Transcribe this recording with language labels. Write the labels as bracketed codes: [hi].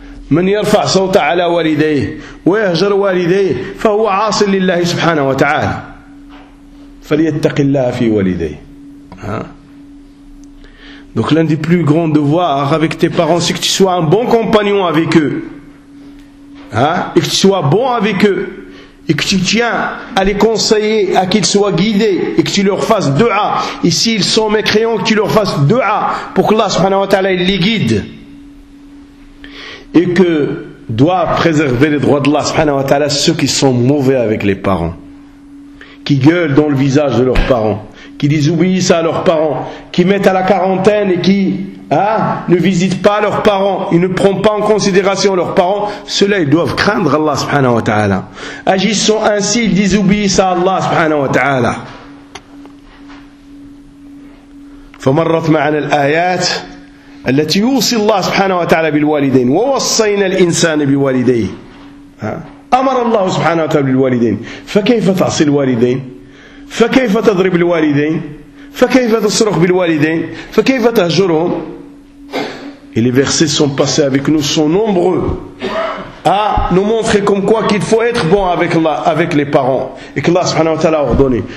[ar] من يرفع صوته على والديه ويهجر والديه فهو عاصي لله سبحانه وتعالى. فليتق الله في والديه. [fr] Donc l'un des plus grands devoirs avec tes parents, c'est que tu sois un bon compagnon avec eux. Hein? Et que tu sois bon avec eux. Et que tu tiens à les conseiller, à qu'ils soient guidés. Et que tu leur fasses dua. Et s'ils sont mécréants, que tu leur fasses dua. Pour que Allah subhanahu wa ta'ala les guide. Et que doit préserver les droits d'Allah subhanahu wa ta'ala ceux qui sont mauvais avec les parents. Qui gueulent dans le visage de leurs parents, qui désobéissent à leurs parents, qui mettent à la quarantaine et qui ne visitent pas leurs parents, ils ne prennent pas en considération leurs parents, ceux-là ils doivent craindre Allah subhanahu wa ta'ala. Agissant ainsi, ils désobéissent à Allah subhanahu wa ta'ala. [ar] فمرت معنا الآيات التي يوصي الله سبحانه وتعالى بالوالدين ووصينا الإنسان بوالديه. أمر الله سبحانه وتعالى بالوالدين، فكيف تعصي الوالدين؟ فكيف تضرب الوالدين؟ فكيف تصرخ بالوالدين؟ فكيف تهجرهم؟ [fr] Et les versets sont passés avec nous sont nombreux à nous montrer comme quoi qu'il faut être bon avec Allah, avec les parents et que Allah subhanahu wa ta'ala a ordonné.